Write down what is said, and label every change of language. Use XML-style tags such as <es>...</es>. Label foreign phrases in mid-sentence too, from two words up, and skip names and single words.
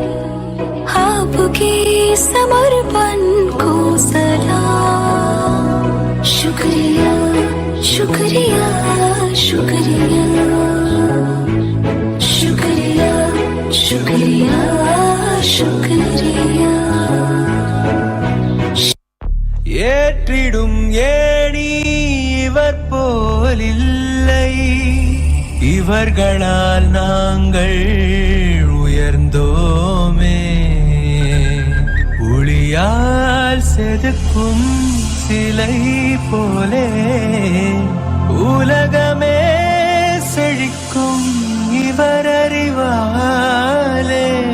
<hi>आपके समर्पण को सलाम। शुक्रिया, शुक्रिया, शुक्रिया, शुक्रिया, शुक्रिया, शुक्रिया।</hi> <ta>ஏற்றிடும் ஏணி இவர் போலில்லை, இவர்களால் நாங்கள் உயர்ந்தோமே। ஒளியால் செதுக்கும் சிலை போலே உலகமே செழிக்கும் இவர் அறிவாலே।</ta>